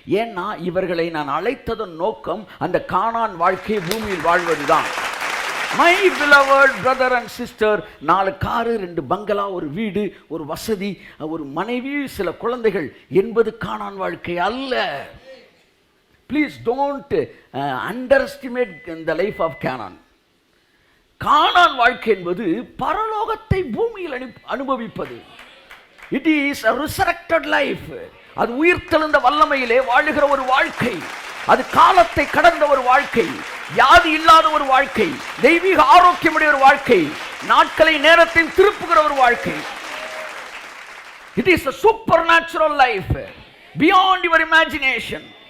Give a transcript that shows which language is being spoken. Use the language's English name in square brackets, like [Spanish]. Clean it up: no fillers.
[Tamil] ஏன்னா இவர்களை நான் அழைத்ததன் நோக்கம் அந்த கானான் வாழ்க்கை பூமியில் வாழ்வதுதான். [English] my beloved brother and sister, [Tamil] 4 car, 2 பங்களா, ஒரு வீடு, ஒரு வசதி, ஒரு மனைவி, சில குழந்தைகள் என்பது கானான் வாழ்க்கை அல்ல. [English] Please don't underestimate the life of Canaan. [Tamil] கானான் வாழ்க்கை என்பது பரலோகத்தை பூமியில் அனுபவிப்பது. [English] It is a resurrected life. [Tamil] அது உயிர்த்தெழுந்த வல்லமையிலே வாழுகிற ஒரு வாழ்க்கை. அது காலத்தை கடந்த ஒரு வாழ்க்கை, வியாதி இல்லாத ஒரு வாழ்க்கை, தெய்வீக ஆரோக்கியமுடைய ஒரு வாழ்க்கை, நாட்களை நேரத்தை திருப்புகிற ஒரு வாழ்க்கை. [English] It is a supernatural life beyond your imagination.